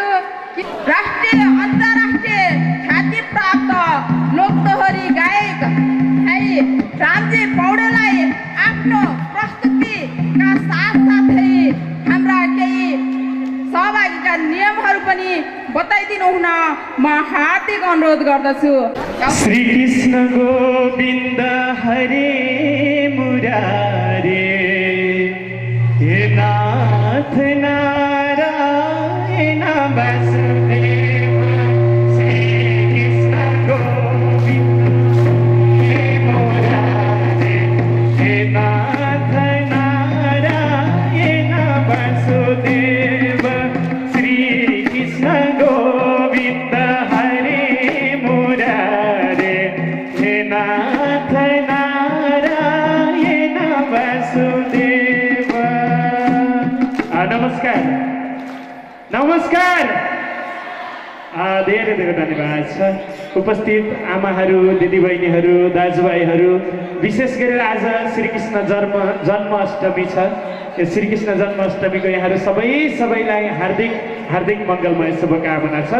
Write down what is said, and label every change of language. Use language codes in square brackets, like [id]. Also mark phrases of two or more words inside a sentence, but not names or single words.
[ne] राष्ट्रिय अन्तर्राष्ट्रिय ख्याति प्राप्त लोकदोहोरी गायक रामजी पौडेललाई आफ्नो प्रस्तुतिका साथसाथै हाम्रा केही सहभागीका नियमहरू पनि बताइदिनु हुन म हार्दिक अनुरोध गर्दछु। [sa] श्री कृष्ण गोविन्द हरे मुरारे, हे नाथ नारायण वासुदेव। श्री कृष्ण गोविन्द हे मुरारे, हे नाथ नारायण वासुदेव। श्री कृष्ण गोविन्द हरे मुरारे, हे नाथ नारायण वासुदेव। [ne] नमस्कार नमस्कार। धेरै धेरै धन्यवाद छ। उपस्थित आमाहरू, दिदीबहिनीहरू, दाजुभाइहरू, विशेष गरेर आज श्रीकृष्ण जन्माष्टमी छ। यो श्रीकृष्ण जन्माष्टमीको यहाँहरू सबैलाई हार्दिक हार्दिक मङ्गलमय शुभकामना छ।